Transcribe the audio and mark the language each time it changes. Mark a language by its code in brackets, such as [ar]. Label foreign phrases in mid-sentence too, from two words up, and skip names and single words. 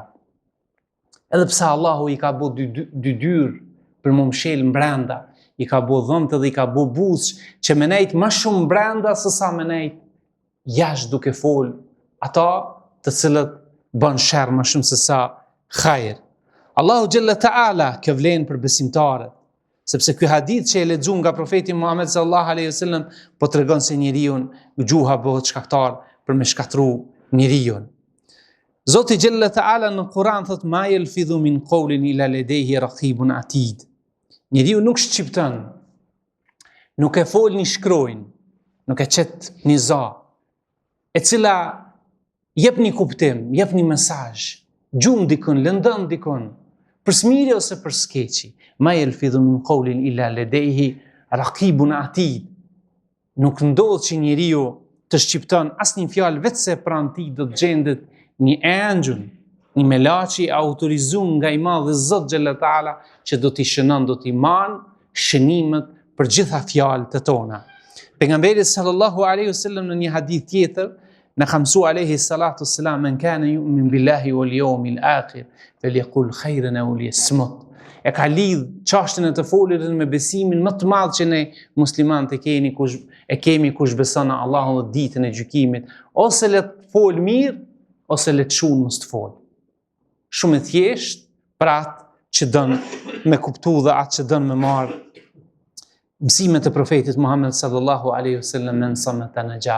[sq] Edhe pse Allahu i ka bo dy dyrë për mu mshel në brenda, i ka bo dhëmtë dhe i ka bo buzë që me nejtë më shumë brenda se sa me nejtë jashtë duke folë ata të cilët bën sherr më shumë se sa hajër. Allahu [ar] جل تعالى [sq] kjo vlen për besimtarët, sepse ky hadith që e lexuam nga profeti Muhammed [ar] صلى الله عليه وسلم [sq] po tregon se njeriu gjuha bëhet shkaktar për me shkatru njeriu. Zoti [ar] جل تعالى [sq] në Kur'an thot [ar] ما يلفظ من قول إلا لديه رقيب عتيد. [sq] Njeriu nuk shqipton, nuk e fol një shkrojnë, nuk e qet një za, e cila jep një kuptim, jep një mesazh, gjum dikun, lëndon dikun, për smiri ose për skeqi. [ar] ما يلفظ من قول إلا لديه رقيب عتيد. [sq] Nuk ndodh që njeriu të shqipton asnjë fjalë vetë se pranë tij do të gjendet një engjël, një melaçi autorizuar nga i madhi Zot [ar] جل تعالى [sq] që do t'i shënon, do t'i marr shënimet për gjitha fjalët e tona. Pejgamberi [ar] صلى الله عليه وسلم [sq] në një hadith tjetër në ka mësu [ar] عليه الصلاة والسلام من كان يؤمن بالله واليوم الآخر فليقل خيرا أو ليصمت. [sq] E ka lidh çështën e të folurit me besimin më të madh që ne muslimanët e kemi kush beson në Allahun dhe ditën e gjykimit, ose le të fol mirë ose le të shun mos të fol. Shumë e thjesht për atë që don me kuptu dhe atë që don me marr mësimet e profetit Muhammed [ar] صلى الله عليه وسلم من صمت نجا.